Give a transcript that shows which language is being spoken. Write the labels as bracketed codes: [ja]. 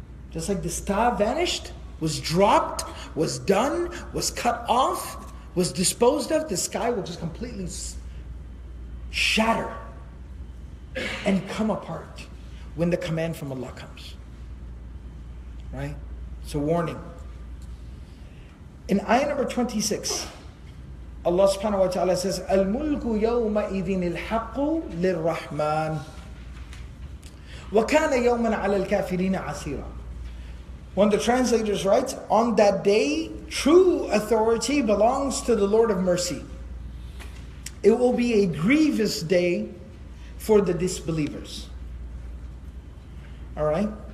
[en] Just like the star vanished, was dropped, was done, was cut off, was disposed of, the sky will just completely shatter and come apart when the command from Allah comes. Right? So warning. In ayah number 26, Allah [ar] subhanahu wa ta'ala says, الْمُلْكُ يَوْمَئِذٍ الْحَقُّ لِلرَّحْمَنِ وَكَانَ يَوْمًا عَلَى الْكَافِرِينَ عَسِيرًا. [en] One of the translators writes, on that day, true authority belongs to the Lord of mercy. It will be a grievous day for the disbelievers. Alright?